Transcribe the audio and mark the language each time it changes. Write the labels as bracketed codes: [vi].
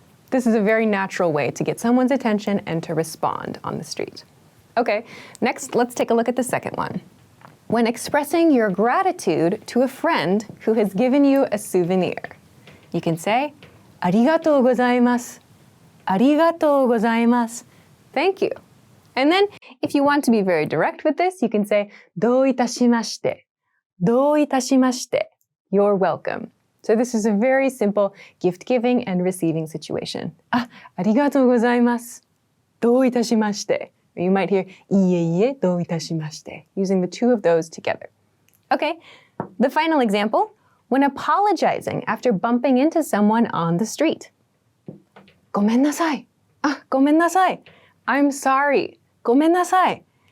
[en] This is a very natural way to get someone's attention and to respond on the street. Okay, next, let's take a look at the second one. When expressing your gratitude to a friend who has given you a souvenir, you can say, [ja] ありがとうございます. ありがとうございます. [en] Thank you. And then, if you want to be very direct with this, you can say, [ja] どういたしまして. どういたしまして. [en] You're welcome. So this is a very simple gift-giving and receiving situation. [ja] ありがとうございます. どういたしまして. [en] You might hear, [ja] いえいえ、どういたしまして, [en] using the two of those together. Okay, the final example. When apologizing after bumping into someone on the street. [ja] ごめんなさい.ごめんなさい. [en] I'm sorry. [ja] ごめんなさい.